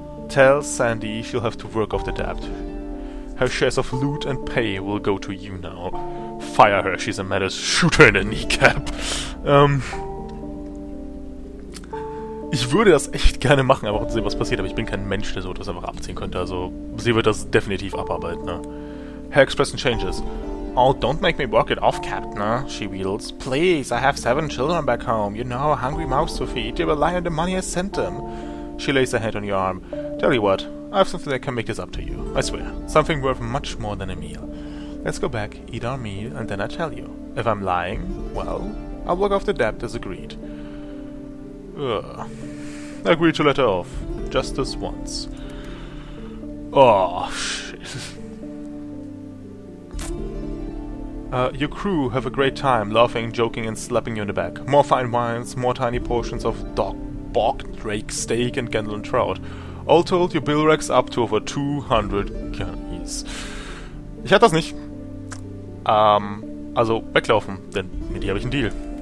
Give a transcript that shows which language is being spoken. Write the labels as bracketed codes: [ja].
[en] Tell Sandy she'll have to work off the debt. Her shares of loot and pay will go to you now. Fire her, she's a menace. Shoot her in the kneecap. [de] Ich würde das echt gerne machen, einfach zu sehen, was passiert, aber ich bin kein Mensch, der so etwas einfach abziehen könnte. Also, sie wird das definitiv abarbeiten, ne? [en] Her expression changes. Oh, don't make me work it off, Captain, she wheedles. Please, I have 7 children back home. You know, hungry mouths to feed. They rely on the money I sent them. She lays her hand on your arm. Tell you what, I have something that can make this up to you. I swear. Something worth much more than a meal. Let's go back, eat our meal, and then I tell you. If I'm lying, well, I'll work off the debt as agreed. Agreed to let her off. Just this once. Oh, shit. Your crew have a great time, laughing, joking, and slapping you in the back. More fine wines, more tiny portions of bog, drake, steak, and Gandalf trout. All told, your bill racks up to over 200 guineas. [de] Ich hatte das nicht. Also weglaufen, denn mit dir habe ich einen Deal.